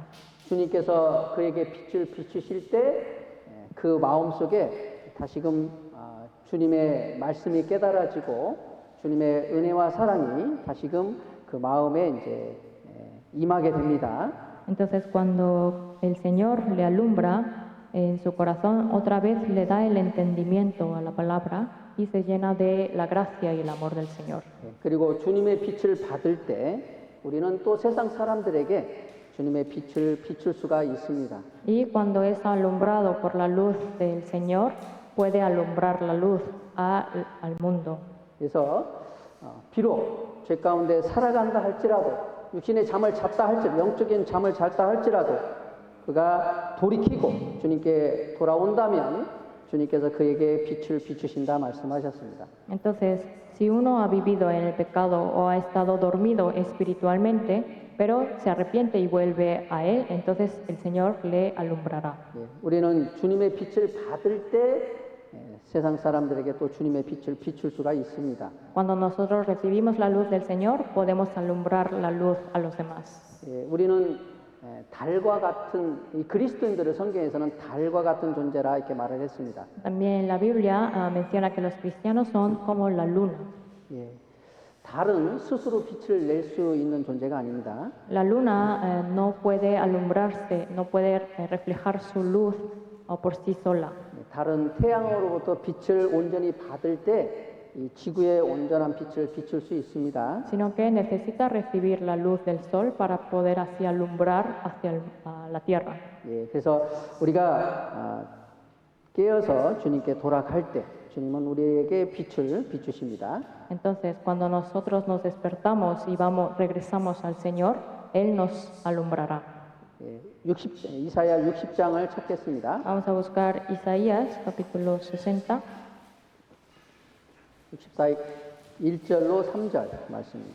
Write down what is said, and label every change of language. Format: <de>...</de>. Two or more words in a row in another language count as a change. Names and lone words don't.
<ko>주님께서 그에게 빛을 비추실 때 그 마음 속에 다시금 주님의 말씀이 깨달아지고 주님의 은혜와 사랑이 다시금 그 마음에 이제 image 됩니다.</ko> <es>Entonces, cuando el Señor le alumbra, en su corazón, otra vez le da el entendimiento a la palabra y se llena de la gracia y el amor del Señor.</es> <ko>그리고 주님의 빛을 받을 때 우리는 또 세상 사람들에게 주님의 빛을 비출 수가 있습니다.</ko> <es>Y cuando es alumbrado por la luz del Señor, puede alumbrar la luz al mundo.</es> <ko>그래서 비록 죄 가운데 살아간다 할지라도 육신의 잠을 잤다 할지라도 영적인 잠을 잤다 할지라도 그가 돌이키고 주님께 돌아온다면 주님께서 그에게 빛을 비추신다 말씀하셨습니다.</ko> <es>Entonces, si uno ha vivido en el pecado o ha estado dormido espiritualmente, pero se arrepiente y vuelve a Él, entonces el Señor le alumbrará.</es> <ko>우리는 주님의 빛을 받을 때 세상 사람들에게 또 주님의 빛을 비출 수가 있습니다.</ko> <es>Cuando nosotros recibimos la luz del Señor, podemos alumbrar la luz a los demás.</es> <ko>우리는 달과 같은 이 그리스도인들을 성경에서는 달과 같은 존재라 이렇게 말을 했습니다.</ko> <es>También la Biblia menciona que los cristianos son como la luna.</es> <ko>달은 스스로 빛을 낼 수 있는 존재가 아닙니다.</ko> <es>La luna no puede alumbrarse, no puede reflejar su luz por sí sola.</es> <ko>달은 태양으로부터 빛을 온전히 받을 때 이 지구의 온전한 빛을 비출 수 있습니다.</ko> <es>Sino que necesita recibir la luz del sol para poder así alumbrar hacia la tierra.</es> <ko>그래서 우리가 깨어서 주님께 돌아갈 때 주님은 우리에게 빛을 비추십니다.</ko> <es>Entonces, cuando nosotros nos despertamos y regresamos al Señor, Él nos alumbrará.</es> <ko>이사야 60장을 찾겠습니다.</ko> <es>Vamos a buscar Isaías, capítulo 60.</es> <ko>64 1절로 3절 말씀입니다.</ko>